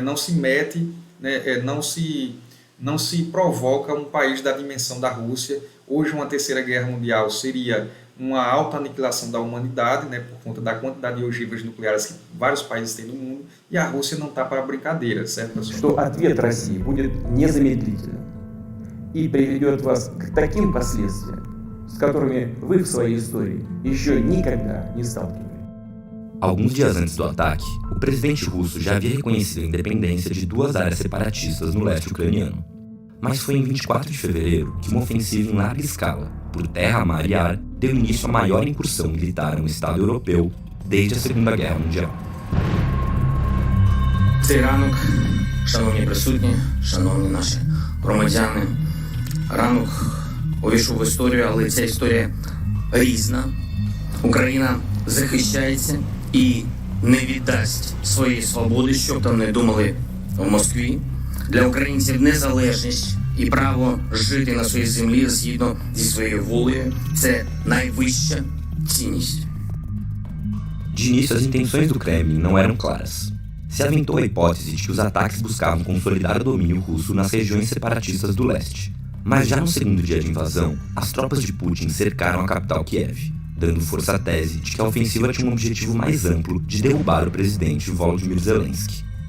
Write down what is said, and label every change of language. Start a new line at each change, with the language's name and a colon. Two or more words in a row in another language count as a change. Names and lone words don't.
Portuguese: Não se mete, né, não se provoca um país da dimensão da Rússia. Hoje uma terceira guerra mundial seria uma autoaniquilação da humanidade, né, por conta da quantidade de ogivas nucleares que vários países têm no mundo, e a Rússia não está para brincadeira, certo, pessoal?
Russian: Что ответ России будет незамедлительным и приведет вас к таким последствиям, с которыми вы в своей истории еще никогда не сталкивались.
Portuguese: Alguns dias antes do ataque, o presidente russo já havia reconhecido a independência de duas áreas separatistas no leste ucraniano. Mas foi em 24 de fevereiro que uma ofensiva em larga escala, por terra, mar e ar, deu início à maior incursão militar em um Estado europeu desde a Segunda Guerra Mundial.
Ukrainian: Цей ранок, шановні присутні, шановні наші громадяни, ранок увійшов в історію, але ця історія різна. Україна захищається і не віддасть своєї свободи, що б там не думали в Москві. Для українців незалежність і право жити на своїй землі згідно зі своєю волею – це найвища цінність.
Portuguese: De início, as intenções do Kremlin não eram claras. Se aventou a hipótese de que os ataques buscavam consolidar o domínio russo nas regiões separatistas do leste. Mas já no segundo dia de invasão, as tropas de Putin cercaram a capital Kiev, dando força à tese de que a ofensiva tinha um objetivo mais amplo de derrubar o presidente Volodymyr Zelensky.